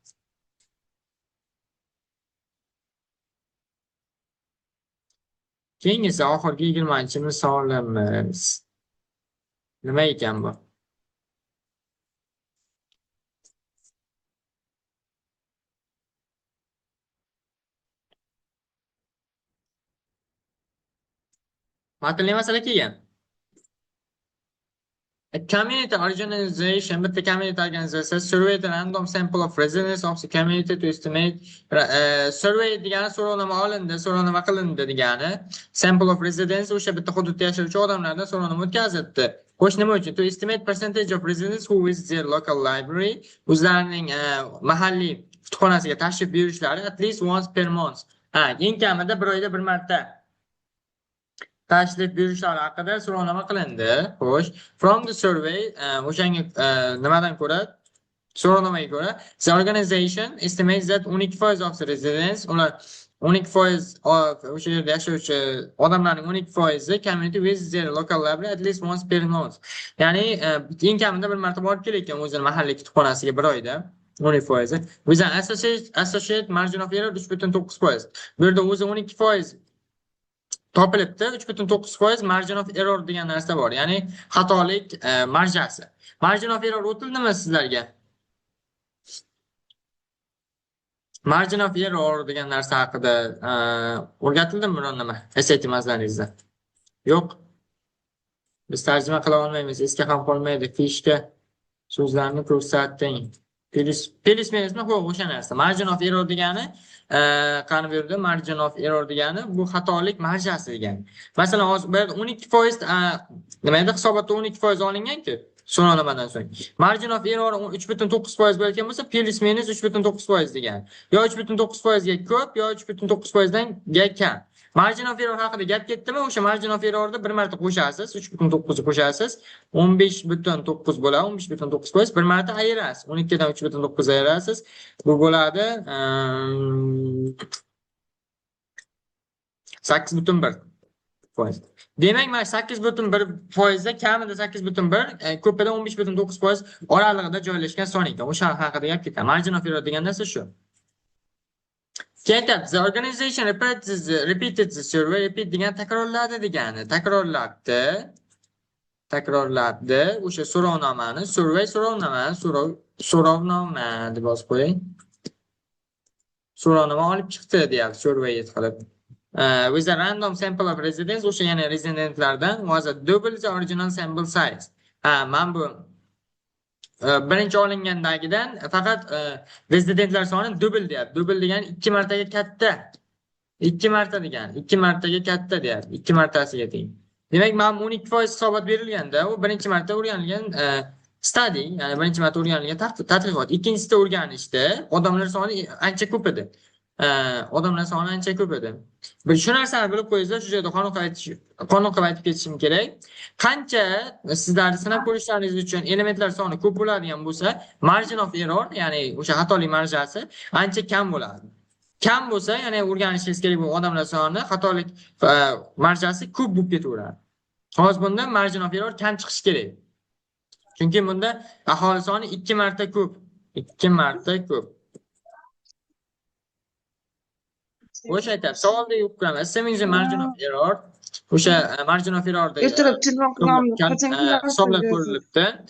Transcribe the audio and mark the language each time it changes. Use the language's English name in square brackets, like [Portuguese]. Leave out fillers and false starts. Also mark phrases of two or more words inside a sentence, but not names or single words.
[Uzbek] Keyingisi oxirgi 20-misolimiz. Nima ekan bu? Matnli masala kelgan. [English] A community organization, [Uzbek] bitta community organizatsiya [English] survey the random sample of residents of the community to estimate survey [Uzbek] degani so'rovnoma olindi, so'rovnoma qilindi degani. [English] Sample of residents [Uzbek] o'sha bitta hududda yashovchi odamlardan so'rovnoma o'tkazibdi. Xo'sh, nima uchun? [English] To estimate percentage of residents who visit their local library, [Uzbek] o'zlarining mahalliy kutubxonasiga tashrif buyurishlari [English] at least once per month. [Uzbek] Eng kamida bir oyda bir marta tashrif buyurishlari haqida so'rovnoma qilindi. Xo'sh, [English] from the survey [Uzbek] o'shanga nimadan ko'ra so'rovnomaga ko'ra [English] the organization estimates that 12% of the residents, [Uzbek] ular 12% o'sha yerda yashovchi odamlarning 12% [English] community visits their local library at least once per month. [Uzbek] Ya'ni eng kamida bir marta borib kelayotgan o'zining mahalliy kutubxonasiga bir oyda 12%. [English] With an associate margin of error 3.9%. [Uzbek] Bu yerda o'zi 12% topilibdi, 3.9% [English] margin of error [Uzbek] degan narsa bor. Ya'ni xatolik marjasi. [English] Margin of error [Uzbek] o'tildimi sizlarga? [English] Margin of error [Uzbek] degan narsa haqida o'rgatildimi biron-nima SAT mazalaringizda? Yo'q. Biz tarjima qila olmaymiz, esga ham qolmaydi. Fishka so'zlarni ko'rsating. Plus minusmi? Xo'p, o'sha narsa. [English] Margin of error [Uzbek] degani qani bu yerda [English] margin of error [Uzbek] degani bu xatolik marjasi degani. Masalan, hozir bu yerda 12% nima edi? Hisobotda 12% olingan-ku so'rovnomadan so'ng. [English] Margin of error [Uzbek] 3.9% bo'lgan bo'lsa, plus minus 3.9% degani. Yo 3.9% ga ko'p, yo 3.9% dan kam. [English] Margin of error [Uzbek] haqida gap ketdimi? O'sha [English] margin of errorni [Uzbek] bir marta qo'shasiz, 3.9 ni qo'shasiz, 15.9 bo'ladi, 15.9% bir marta ayirasiz. 12 dan 3.9 ayirasiz. Bu bo'ladi 8.1. foiz. Demak, mana 8,1% kamida 8,1, ko'pida 15,9% oralig'ida joylashgan son ekan. O'sha haqida gap ketadi. [English] Margin of error [Uzbek] degan narsa shu. [English] Keyin the organization repeated the survey. [Uzbek] Repeat degan takrorladi degani. Takrorladi o'sha so'rovnomani, survey so'rovnoma deb yozib qo'ying. So'rovnoma olib chiqdi deyapti, survey qilib. [English] With a random sample of residents, [Uzbek] o'sha yana rezidentlardan [English] was a double the original sample size. [Uzbek] Men bu birinchi olingandagidan faqat rezidentlar soni double deyapti. Double degani 2 martaga katta. 2 marta degani 2 martaga katta deyapti. 2 martasiga teng. Demak, men 12% hisobot berilganda, u birinchi marta o'rganilgan study, ya'ni birinchi marta o'rganilgan tadqiqot. Ikkinchisida o'rganishda odamlar soni ancha ko'p edi. Bir shu narsani bilib qo'yinglar, shu yerda qonun qilib aytib ketishim kerak. Qancha sizlarni sinab ko'rishlaringiz uchun elementlar soni ko'p bo'ladigan bo'lsa, [English] margin of error, [Uzbek] ya'ni o'sha xatolik marjasi ancha kam bo'ladi. Kam bo'lsa, ya'ni o'rganishingiz kerak bo'lgan odamlar soni, xatolik marjasi ko'p bo'lib ketaveradi. Hozir bunda [English] margin of error [Uzbek] kam chiqishi kerak. Chunki bunda aholi soni 2 marta ko'p. 2 marta ko'p. O'sha aytib, savolda yo'q qilamiz. [English] Assuming the margin of error, o'sha margin of error [Uzbek] hisoblab ko'rilibdi.